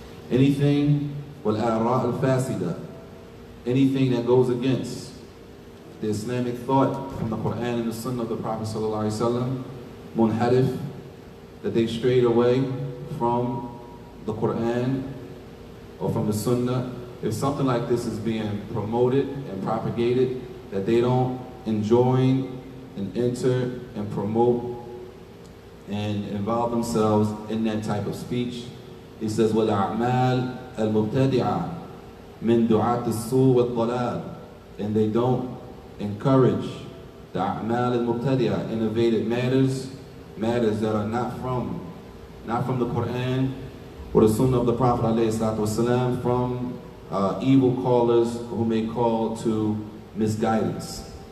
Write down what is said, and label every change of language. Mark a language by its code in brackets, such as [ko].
[en] Anything, [ar] وَالْآرَاءِ الْفَاسِدَةِ, [en] anything that goes against the Islamic thought from the Quran and the Sunnah of the Prophet ﷺ, munharif, that they strayed away from the Quran or from the Sunnah. If something like this is being promoted and propagated, that they don't enjoin and enter and promote and involve themselves in that type of speech. He says, [ar] وَالْأَعْمَالِ الْمُبْتَدِعَةِ مِنْ دُعَاةِ السُّوءِ وَالضَّلَالِ. [en] And they don't encourage the a'mal al-mubtadi'ah, innovative matters that are not from the Quran or the Sunnah of the Prophet ﷺ, from evil callers who may call to misguidance.